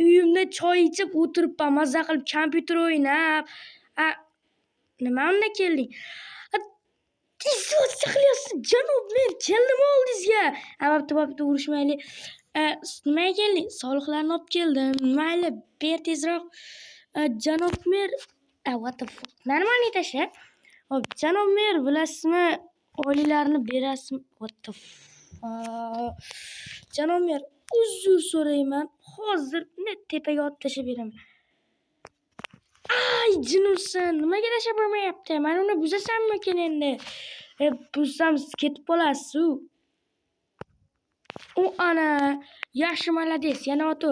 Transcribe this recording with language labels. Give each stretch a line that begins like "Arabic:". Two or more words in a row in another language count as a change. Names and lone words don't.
Uzbek: Uyimda choy ichib o'tiribman, mazza qilib kompyuter o'ynab. Nima unda kelding? Tezroq qilyapsiz janob mer. Keldim oldingizga. Bo'pti, urushmaylik. Nimaga kelding? Soliqlarni olib keldim. Mayli, ber tezroq. Janob mer,
English: what the fuck?
Uzbek: Normalniy tasha. Hop, janob mer, bilasizmi? Oyliklarni berasizmi?
English: What the fuck?
Uzbek: Janob mer, uzr so'rayman. Hozir tepaga olib tashlab beraman. Ay, jinursan, nimaga tashlab bo'lmayapti? Mana uni buzasammikin endi? Buzsam siz ketib qolasiz-ku. Ana, yaxshi malades, yana o'tir.